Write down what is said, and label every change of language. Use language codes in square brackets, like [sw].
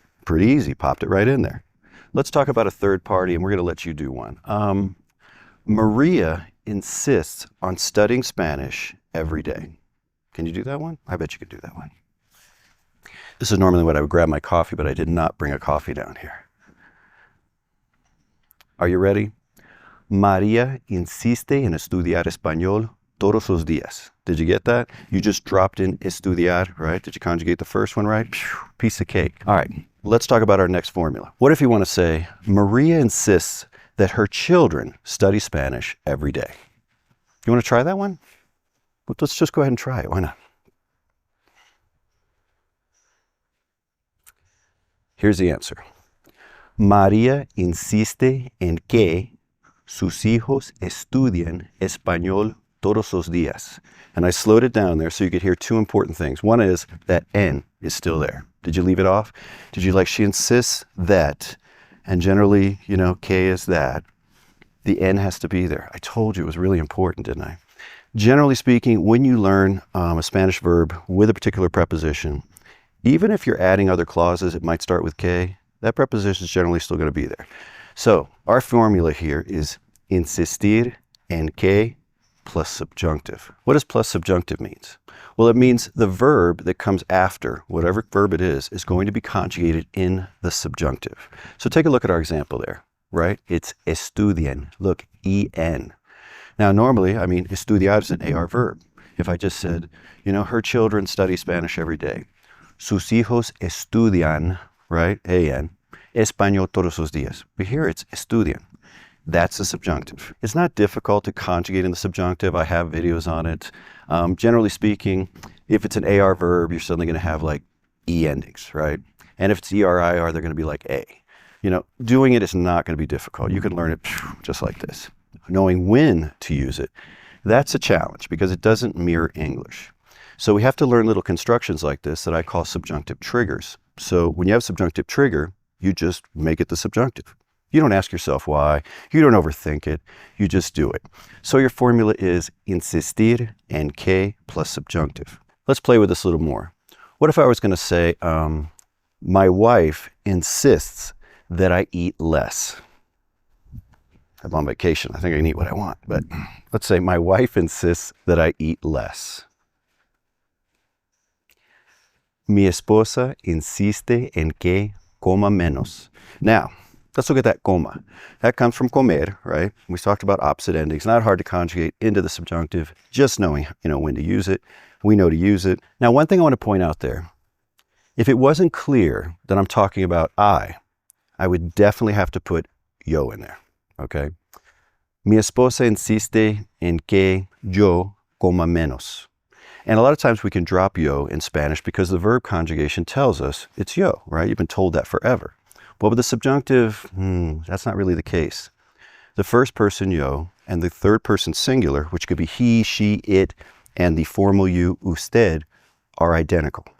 [en] Pretty easy, popped it right in there. Let's talk about a third party, and we're going to let you do one. Maria insists on studying Spanish every day. Can you do that one? I bet you could do that one. This is normally when I would grab my coffee, but I did not bring a coffee down here. Are you ready? [es] María insiste en estudiar español todos los días. [en] Did you get that? You just dropped in estudiar, right? Did you conjugate the first one right? Piece of cake. All right, let's talk about our next formula. What if you want to say, Maria insists that her children study Spanish every day? You want to try that one? Well, let's just go ahead and try it. Why not? Here's the answer. [es] María insiste en que sus hijos estudien español todos los días. [en] And I slowed it down there so you could hear two important things. One is that en is still there. Did you leave it off? Did you she insists that, and generally, que is that. The en has to be there. I told you it was really important, didn't I? Generally speaking, when you learn a Spanish verb with a particular preposition, even if you're adding other clauses, it might start with que. That preposition is generally still going to be there. So our formula here is insistir en que plus subjunctive. What does plus subjunctive means? Well, it means the verb that comes after, whatever verb it is going to be conjugated in the subjunctive. So take a look at our example there, right? It's estudian. Look, en. Now, normally, estudiar is an AR verb. If I just said, her children study Spanish every day. [es] Sus hijos estudian, right? En. Español todos los días. But here it's estudian. [en] That's the subjunctive. It's not difficult to conjugate in the subjunctive. I have videos on it. Generally speaking, if it's an AR verb, you're suddenly going to have E endings, right? And if it's ER-IR, they're going to be like A. Doing it is not going to be difficult. You can learn it just like this. Knowing when to use it, that's a challenge because it doesn't mirror English. So we have to learn little constructions like this that I call subjunctive triggers. So when you have a subjunctive trigger, you just make it the subjunctive. You don't ask yourself why. You don't overthink it. You just do it. So your formula is insistir en que plus subjunctive. Let's play with this a little more. What if I was going to say, my wife insists that I eat less? I'm on vacation. I think I can eat what I want. But let's say my wife insists that I eat less. [es] Mi esposa insiste en que coma menos. [en] Now, let's look at that coma. That comes from comer, right? We talked about opposite endings. Not hard to conjugate into the subjunctive, just knowing, when to use it. We know to use it. Now, one thing I want to point out there, if it wasn't clear that I'm talking about I would definitely have to put yo in there, okay? [es] Mi esposa insiste en que yo coma menos. [en] And a lot of times we can drop yo in Spanish because the verb conjugation tells us it's yo, right? You've been told that forever. But with the subjunctive, that's not really the case. The first person yo and the third person singular, which could be he, she, it, and the formal you, usted, are identical.